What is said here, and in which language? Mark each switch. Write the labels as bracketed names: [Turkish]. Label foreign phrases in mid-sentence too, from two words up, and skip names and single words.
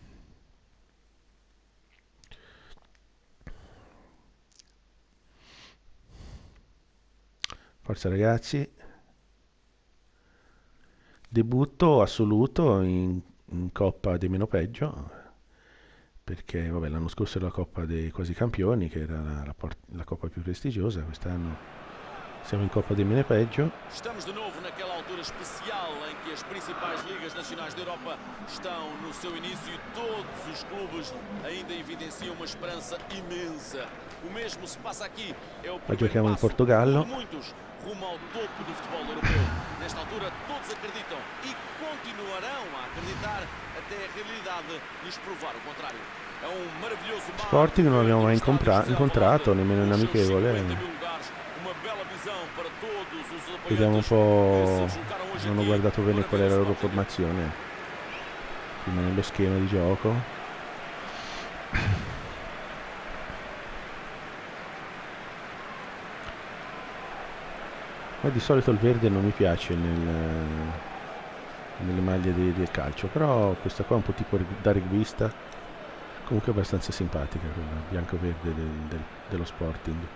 [Italian] Forza ragazzi. Debutto assoluto in Coppa dei meno peggio, perché vabbè, l'anno scorso era la Coppa dei quasi campioni, che era la Coppa più prestigiosa, quest'anno siamo in Coppa dei meno peggio. [Portuguese] Estamos de novo naquela altura especial em que as principais ligas nacionais da Europa estão no seu início e todos os clubes ainda evidenciam uma esperança imensa. O mesmo se passa aqui. É o [Italian] Giochiamo in [Portuguese] primeiro passo [Italian] Portogallo. [Portuguese] por muitos rumo ao topo do futebol europeu. Nesta altura todos acreditam e continuarão a acreditar até a realidade lhes provar o contrário. É um maravilhoso mar. [Italian] Sporting non abbiamo mai incontrato, nemmeno in amichevole. Vediamo un po', non ho guardato bene qual è la loro formazione prima nello schema di gioco. Ma di solito il verde non mi piace nelle maglie del calcio, però questa qua è un po' tipo da rugbista, comunque abbastanza simpatica, quella bianco-verde dello Sporting.